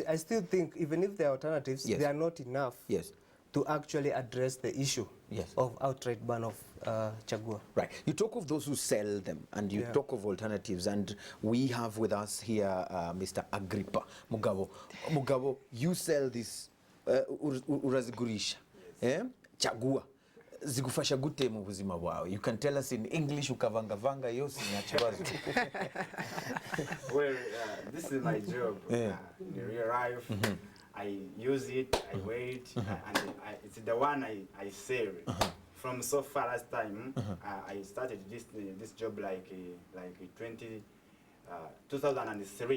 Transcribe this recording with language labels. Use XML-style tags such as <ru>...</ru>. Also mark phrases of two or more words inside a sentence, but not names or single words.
<en>I still think even if there are alternatives, they are not enough to actually address the issue of outright ban of Chagua. Right. You talk of those who sell them, and you talk of alternatives, and we have with us here Mr. Agrippa Mugabo. Mugabo, you sell this urazigurisha, Chagua.</en> <rw>Zigufasha gute mu buzima bwawe.</rw> <en>You can tell us in English</en> <rw>ukavangavanga yose nyachibazo.</rw> <en>Well, this is my job in real life. I use it, I wear it, and it's the one I sell. From so far last time, I started this job like 2003.</en>